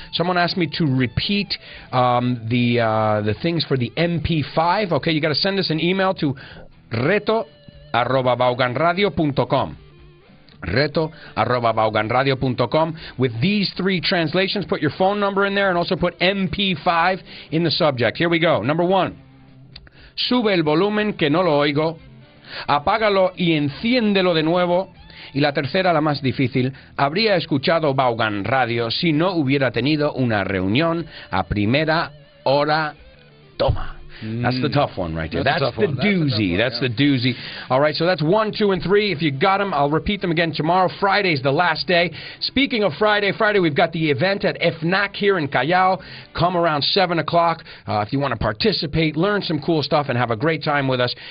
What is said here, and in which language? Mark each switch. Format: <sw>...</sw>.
<en>Someone asked me to repeat the things for the MP5. Okay, you got to send us an email to reto@vaughanradio.com. reto@vaughanradio.com with these 3 translations. Put your phone number in there and also put MP5 in the subject. Here we go. Number 1.</en> <es>Sube el volumen que no lo oigo. Apágalo y enciéndelo de nuevo. Y la tercera, la más difícil, habría escuchado Vaughan Radio si no hubiera tenido una reunión a primera hora. Toma.</es> <en>That's the tough one right there. That's the doozy. That's the doozy. All right, so that's 1, 2, and 3. If you got them, I'll repeat them again tomorrow. Friday's the last day. Speaking of Friday, we've got the event at FNAC here in Callao. Come around 7 o'clock if you want to participate, learn some cool stuff, and have a great time with us.</en>